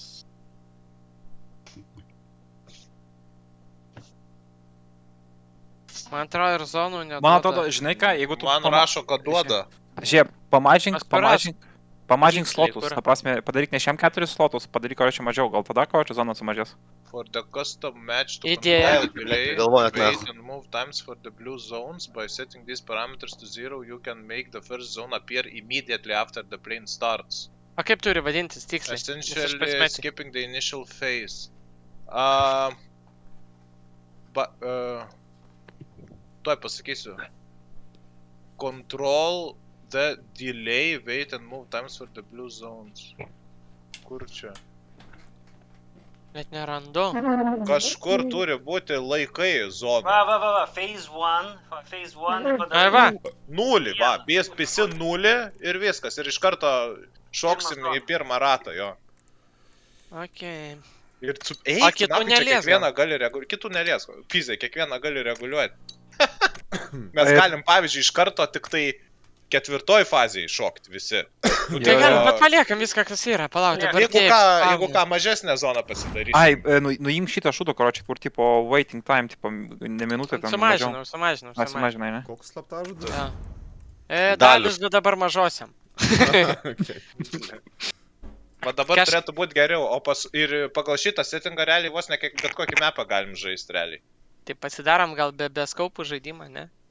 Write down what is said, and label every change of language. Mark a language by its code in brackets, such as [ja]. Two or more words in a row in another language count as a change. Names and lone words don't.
[lt] Man atrodo, ir zonų neduoda. Man atrodo, žinai ką, jeigu tu... Man rašo, kad duoda. Žiūrėk, Aš parašau. pamažink Tiksliai, slotus. kur? Ta prasme, padaryk ne šiam 4 slotus, padaryk kočią mažiau. Gal tada kočią zona sumažės. [en] For the custom match to [lt] Idėja. [en] control delay, [lt] Galvojat, [en] wait [lt] nahu. [en] and move times for the blue zones. By setting these parameters to 0, you can make the first zone appear immediately after the plane starts. [lt] O kaip turi vadintis tiksliai? Nes aš [en] Essentially [lt] pasimetęs. [en] skipping the initial phase. [lt] Tuoj pasakysiu. [en] Control the delay, wait and move times for the blue zones. [lt] Kur čia? Net nerandu. Kažkur turi būti laikai zonų. Va, [en] phase 1. Phase 1. [lt] Ai va. Nulį, va, visi nulį ir viskas. Ir iš karto šoksim į pirmą ratą, jo. Okei. Ir O kitų neliesk kiekvieną gali reguliuoti. Kitų neliesk. Pizai, kiekvieną gali reguliuoti. Mes galim, pavyzdžiui, iš karto tik tai 4 fazėje šokti visi. Nu, Tai galim, bet paliekam viską, kas yra. Palauk, dabar Jeigu ką, mažesnę zoną pasidarysim. Ai, nuimk šitą šūdą, karočią, kur tipo [en] waiting time, [lt] tipo ne minutę ten mažiau. Sumažinau. Ai, sumažinai, ne? Koks slaptažodis? Jo. Dalius. Dalius du dabar mažosiam. Okay. Va dabar Kaž- turėtų būti geriau, ir pagal šitą settingą realiai vos ne bet kokį mapą galim žaisti realiai. Tai pasidarom gal be skaupų žaidimą, ne?